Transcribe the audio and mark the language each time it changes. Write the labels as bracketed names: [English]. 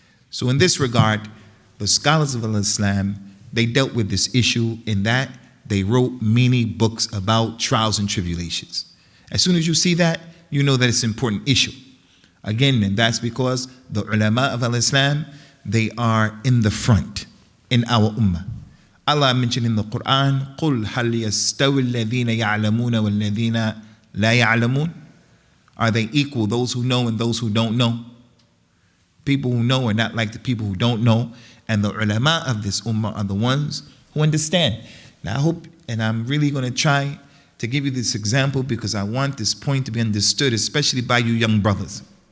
[English] So in this regard, the scholars of Islam, they dealt with this issue in that they wrote many books about trials and tribulations. As soon as you see that, you know that it's an important issue. Again, and that's because the ulama of al-Islam, they are in the front in our ummah. Allah mentioned in the Quran, [Arabic] قُلْ هَلْ يَسْتَوِ الَّذِينَ يَعْلَمُونَ وَالَّذِينَ لَا يَعْلَمُونَ. [English] Are they equal, those who know and those who don't know? People who know are not like the people who don't know. And the ulama of this ummah are the ones who understand. Now I hope and I'm really going to try to give you this example because I want this point to be understood, especially by you young brothers.